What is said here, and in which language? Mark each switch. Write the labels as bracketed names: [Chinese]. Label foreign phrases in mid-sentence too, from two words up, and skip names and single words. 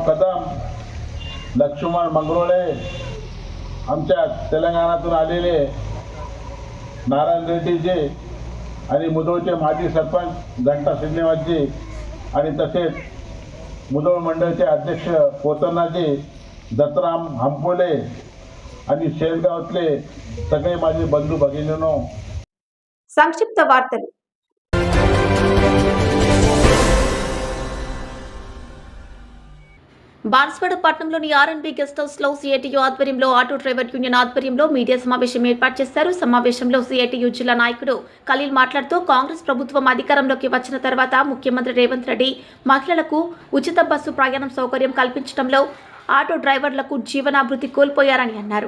[Marathi] कदम, लक्ष्मण मंगरोळे, आमच्या तेलंगणातून आलेले नारायण रेड्डीजी आणि मुदोळचे माजी सरपंच घंटा श्रीनिवासजी आणि तसेच मुदोळ मंडळचे अध्यक्ष पोतनाजी, दत्तराम हंपोले आणि शेलगावातले सगळे माझे बंधू भगिनींनो. [Telugu] సంక్షిప్త వార్తలు. బాన్స్వాడ పట్టణంలోని ఆర్ఎన్బి గెస్ట్ హౌస్ లో సిఐటియు ఆధ్వర్యంలో ఆటో డ్రైవర్ యూనియన్ ఆధ్వర్యంలో మీడియా సమావేశం ఏర్పాటు చేశారు. సమావేశంలో సిఐటియు జిల్లా నాయకుడు ఖలీల్ మాట్లాడుతూ కాంగ్రెస్ ప్రభుత్వం అధికారంలోకి వచ్చిన తర్వాత ముఖ్యమంత్రి రేవంత్ రెడ్డి మహిళలకు ఉచిత బస్సు ప్రయాణం సౌకర్యం కల్పించడంలో ఆటో డ్రైవర్లకు జీవనాభృతి కోల్పోయారని అన్నారు.